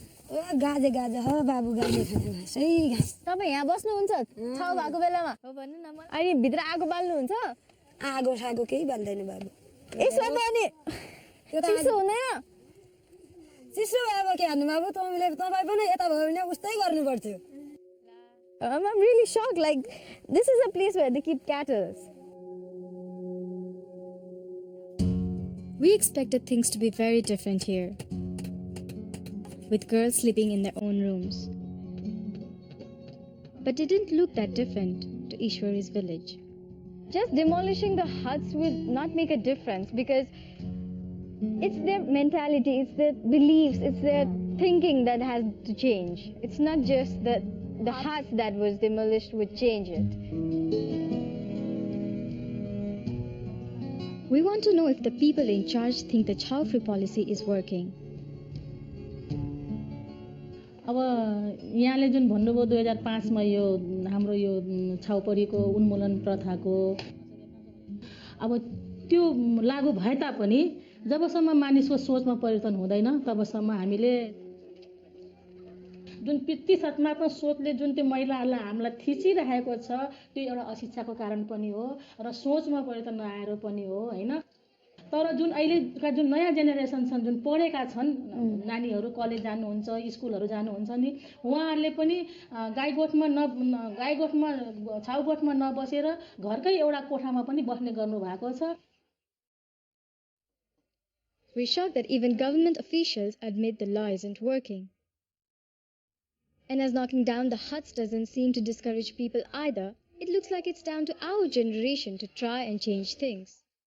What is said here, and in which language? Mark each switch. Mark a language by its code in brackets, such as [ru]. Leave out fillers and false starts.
[ne] ओ गाजे हो बाबु गाजे खाने सही घाँस तपाईँ यहाँ बस्नुहुन्छ छाउ भएको बेलामा हो भन्नु न म अनि भित्र आगो बाल्नुहुन्छ आगो सागो केही बाल्दैन बाबु यसो पनि त्यो त चिसो हुँदैन चिसो अब के हान्नु बाबु तपाईँ पनि यता भयो भने उस्तै गर्नु पर्थ्यो [en] I'm really shocked. Like, this is a place where they keep cattle. We expected things to be very different here, with girls sleeping in their own rooms. But it didn't look that different to Ishwari's village. Just demolishing the huts will not make a difference because it's their mentality, it's their beliefs, it's their thinking that has to change. It's not just the huts that was demolished would change it. We want to know if the people in charge think the child-free policy is working. [ne] अब यहाँले जुन भन्नुभयो 2005 मा यो हाम्रो यो छाउपडीको उन्मूलन प्रथाको अब त्यो लागू भए तापनि जबसम्म मानिसको सोचमा परिवर्तन हुँदैन तबसम्म हामीले जुन प्रतिशतमात्मक सोचले जुन त्यो महिलाहरूलाई हामीलाई थिचिरहेको छ त्यो एउटा अशिक्षाको कारण पनि हो र सोचमा परिवर्तन नआएर पनि हो हैन तर जुन अहिलेका जुन नयाँ जेनेरेसन छन् जुन पढेका छन् नानीहरू कलेज जानुहुन्छ स्कुलहरू जानुहुन्छ नि उहाँहरूले पनि गाईगोठमा छाउगोठमा नबसेर घरकै एउटा कोठामा पनि बस्ने गर्नु भएको छ. [en] We're shocked that even government officials admit the law isn't working. And as knocking down the huts doesn't seem to discourage people either, it looks like it's down to our generation to try and change things.